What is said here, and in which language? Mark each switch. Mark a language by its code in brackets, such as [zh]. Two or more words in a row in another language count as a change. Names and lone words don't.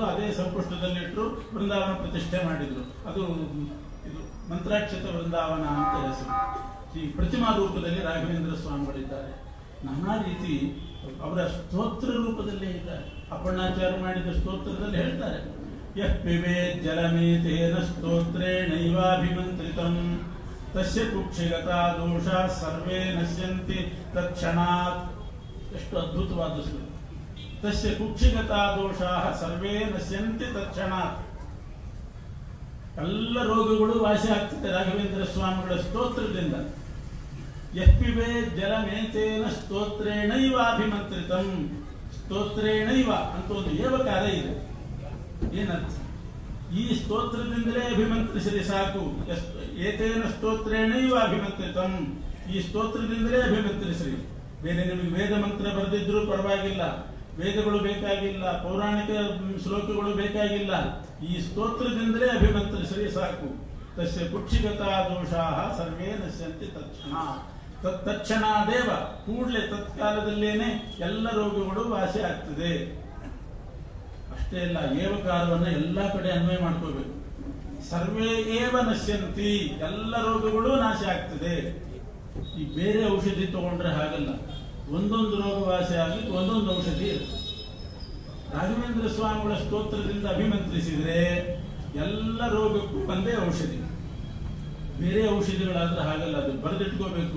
[kn] ಅದೇ ಸಂಪುಷ್ಟದಲ್ಲಿಟ್ಟರು, ವೃಂದಾವನ ಪ್ರತಿಷ್ಠೆ ಮಾಡಿದ್ರು. ಅದು ಇದು ಮಂತ್ರಾಕ್ಷತ ವೃಂದಾವನ ಅಂತ ಹೆಸರು. ಈ ಪ್ರತಿಮಾ ರೂಪದಲ್ಲಿ ರಾಘವೇಂದ್ರ ಸ್ವಾಮಿಗಳಿದ್ದಾರೆ. ನಾನಾ ರೀತಿ ಅವರ ಸ್ತೋತ್ರ ರೂಪದಲ್ಲೇ ಇದ್ದಾರೆ. ಅಪ್ಪಣ್ಣಾಚಾರ್ಯ ಮಾಡಿದ ಸ್ತೋತ್ರದಲ್ಲಿ ಹೇಳ್ತಾರೆ, [sa] ಯಃ ಪಿಬೇತ್ ಜಲಮೇತೇನ ಸ್ತೋತ್ರೇಣೈವಾಭಿಮಂತ್ರಿತಂ ತಸ್ಯ ಕುಕ್ಷಿಗತಾ ದೋಷಾ ಸರ್ವೇ ನಶ್ಯಂತಿ ತತ್ಕ್ಷಣಾತ್. [kn] ಎಷ್ಟು ಅದ್ಭುತವಾದ ಶ್ಲೋಕ. [sa] ತಸ್ಯ ಕುಕ್ಷಿಗತಾ ದೋಷಾ ಸರ್ವೇ ನಶ್ಯಂತಿ ತತ್ಕ್ಷಣಾತ್. [kn] ಎಲ್ಲ ರೋಗಗಳು ವಾಸಿ ಆಗ್ತದೆ ರಾಘವೇಂದ್ರ ಸ್ವಾಮಿಗಳ ಸ್ತೋತ್ರದಿಂದ. [sa] ಯಃ ಪಿಬೇತ್ ಜಲಮೇತೇನ ಸ್ತೋತ್ರೇಣೈವಾಭಿಮಂತ್ರಿತಂ. [kn] ಸ್ತೋತ್ರೇಣೈವ ಅಂತ ಒಂದು ಏವಕಾರ ಇದೆ. ಏನರ್ಥ? ಈ ಸ್ತೋತ್ರದಿಂದಲೇ ಅಭಿಮಂತ್ರಿಸಿರಿ ಸಾಕು. [sa] ಏತೇನ ಸ್ತೋತ್ರೇಣೈವ ಅಭಿಮಂತ್ರಿತಂ. [kn] ಈ ಸ್ತೋತ್ರದಿಂದಲೇ ಅಭಿಮಂತ್ರಿಸಿರಿ. ಬೇರೆ ನಿಮಗೆ ವೇದ ಮಂತ್ರ ಬರೆದಿದ್ರು ಪರವಾಗಿಲ್ಲ, ವೇದಗಳು ಬೇಕಾಗಿಲ್ಲ, ಪೌರಾಣಿಕ ಶ್ಲೋಕಗಳು ಬೇಕಾಗಿಲ್ಲ. ಈ ಸ್ತೋತ್ರದಿಂದಲೇ ಅಭಿಮಂತ್ರಿಸಿರಿ ಸಾಕು. [sa] ತಸ್ಯ ಕುಕ್ಷಿಗತಾ ದೋಷಾ ಸರ್ವೇ ನಶ್ಯಂತಿ ತತ್ಕ್ಷಣ. [kn] ತತ್ಕ್ಷಣಾದೇವ, ಕೂಡಲೇ ತತ್ಕಾಲದಲ್ಲೇನೆ ಎಲ್ಲ ರೋಗಗಳು ವಾಸಿ ಆಗ್ತದೆ. ಅಷ್ಟೇ ಅಲ್ಲ, ಏವಕಾರವನ್ನು ಎಲ್ಲಾ ಕಡೆ ಅನ್ವಯ ಮಾಡ್ಕೋಬೇಕು. [sa] ಸರ್ವೇ ಏವ ನಶ್ಯಂತಿ, [kn] ಎಲ್ಲ ರೋಗಗಳು ನಾಶ ಆಗ್ತದೆ. ಈ ಬೇರೆ ಔಷಧಿ ತಗೊಂಡ್ರೆ ಹಾಗಲ್ಲ. ಒಂದೊಂದು ರೋಗ ವಾಸಿ ಆಗಲಿಕ್ಕೆ ಒಂದೊಂದು ಔಷಧಿ ಇರುತ್ತೆ. ರಾಘವೇಂದ್ರ ಸ್ವಾಮಿಗಳ ಸ್ತೋತ್ರದಿಂದ ಅಭಿಮಂತ್ರಿಸಿದ್ರೆ ಎಲ್ಲ ರೋಗಕ್ಕೂ ಒಂದೇ ಔಷಧಿ. ಬೇರೆ ಔಷಧಿಗಳಾದ್ರೆ ಹಾಗಲ್ಲ, ಅದು ಬರೆದಿಟ್ಕೋಬೇಕು.